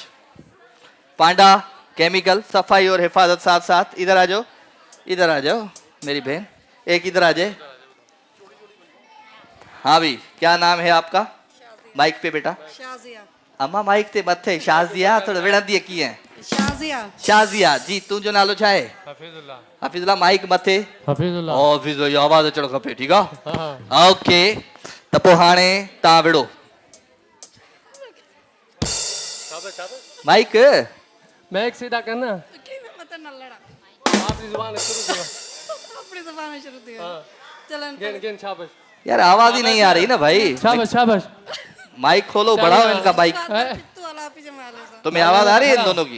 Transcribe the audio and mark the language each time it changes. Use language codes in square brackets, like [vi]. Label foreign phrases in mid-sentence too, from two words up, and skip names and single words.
[ur] پانڈا کیمیکل، صفائی اور حفاظت ساتھ ساتھ. ادھر آ جاؤ، ادھر آ جاؤ میری بہن. ایک ادھر آ جائے۔ ہاں بھائی، کیا نام ہے آپ کا? مائیک پہ بیٹا. शाजिया। [sd] अम्मा माइक ते मथे। शाजिया थोड़ा विढ़ंदी की है? शाजिया। शाजिया जी। तू जो नालो छा है? हफीजुल्लाह। हफीजुल्लाह। माइक मथे। हफीजुल्लाह। हफीजुल्लाह, आवाज़ अचणु खपे, ठीक आहे? ओके, त पोइ हाणे तव्हां विड़ो माइक। [ur] مائیک سیدھا کرنا۔ اپنی زبان شروع کرو۔ گین گین، شاباش. یار آواز ہی نہیں آ رہی نا بھائی. شاباش شاباش. مائیک کھولو، بڑھاؤ ان کا مائیک۔ تمہیں آواز آ رہی ہے ان دونوں کی?